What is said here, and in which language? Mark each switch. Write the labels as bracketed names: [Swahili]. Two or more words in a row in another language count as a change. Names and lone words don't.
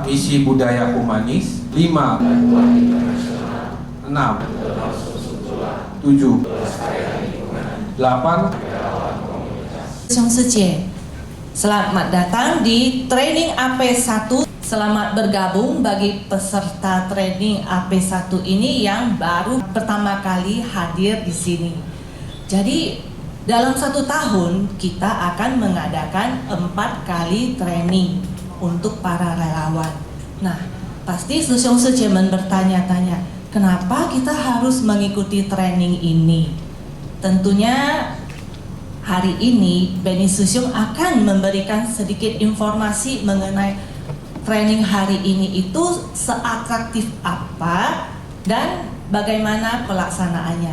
[Indonesian] Misi budaya humanis. 5, 6, 7, 8. [Chinese] 弟兄师姐, [Indonesian] selamat datang di training AP1. Selamat bergabung bagi peserta training AP1 ini yang baru pertama kali hadir di sini. Jadi dalam 1 tahun kita akan mengadakan 4 kali training untuk para relawan. Nah, pasti [Chinese] 弟兄师姐们 [Indonesian] bertanya-tanya, kenapa kita harus mengikuti training ini? Tentunya hari ini Beni Susyung akan memberikan sedikit informasi mengenai training hari ini itu seatraktif apa dan bagaimana pelaksanaannya.